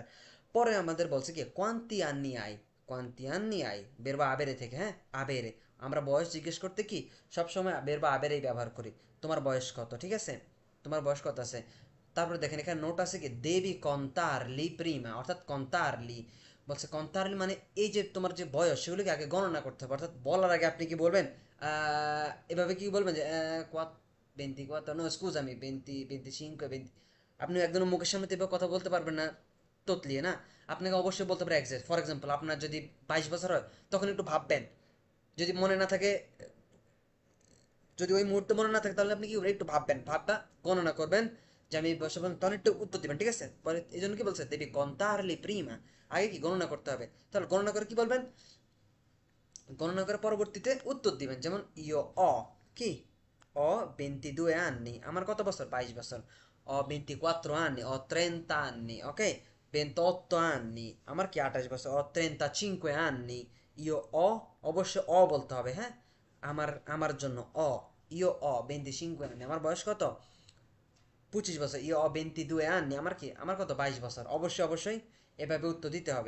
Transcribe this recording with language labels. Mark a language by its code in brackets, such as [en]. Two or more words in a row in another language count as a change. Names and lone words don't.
[bn] পরে আমাদের বলছে কি [it] quanti anni hai, quanti anni hai, verbo avere [bn] থেকে, হ্যাঁ, আবেরে, আমরা বয়স জিজ্ঞেস করতে কি সবসময় [it] verbo avere [bn] ব্যবহার করি, তোমার বয়স কত, ঠিক আছে, তোমার বয়স কত আছে। তারপরে দেখেন এখানে নোট আছে কি [it] devi contarli prima, [bn] অর্থাৎ কন্তারলি, বলছে কন্তারলি মানে এই যে তোমার যে বয়স সেগুলোকে আগে গণনা করতে হবে, অর্থাৎ বলার আগে আপনি কি বলবেন, এভাবে কি বলবেন যে কোয়াত 24, [it] no scusami, 20, 25, 20, [bn] আপনি একদম মুখের সামনে এভাবে কথা বলতে পারবেন না তোতলিয়ে, না, আপনাকে অবশ্যই বলতে পারে এক্সাক্ট। [en] for example [bn] আপনার যদি 22 বছর হয় তখন একটু ভাববেন, যদি মনে না থাকে, যদি ওই মুহূর্তে মনে না থাকে তাহলে আপনি কি করবেন, একটু ভাববেন, ভাববা গণনা করবেন যে আমি এই বয়সে, তখন একটু উত্তর দিবেন, ঠিক আছে। পরে এই জন্য কি বলছে [it] devi contarli prima, [bn] আগে কি গণনা করতে হবে, তাহলে গণনা করে কি বলবেন, গণনা করে পরবর্তীতে উত্তর দিবেন, যেমন [it] io ho [bn] কি, [it] ho 22 anni, [bn] আমার কত বছর, 22 বছর, [it] ho 24 anni, ho 30 anni, [bn] ওকে, 28 anni, আমার কি 28 বছর, [it] ho 35 anni, io ho, [bn] অবশ্যই অ বলতে হবে, হ্যাঁ, আমার আমার জন্য অ, [it] io ho 25 anni, [bn] আমার বয়স কত, 25 বছর, [it] io ho 22 anni, [bn] আমার কি, আমার কত, 22 বছর, অবশ্যই অবশ্যই এভাবে উত্তর দিতে হবে।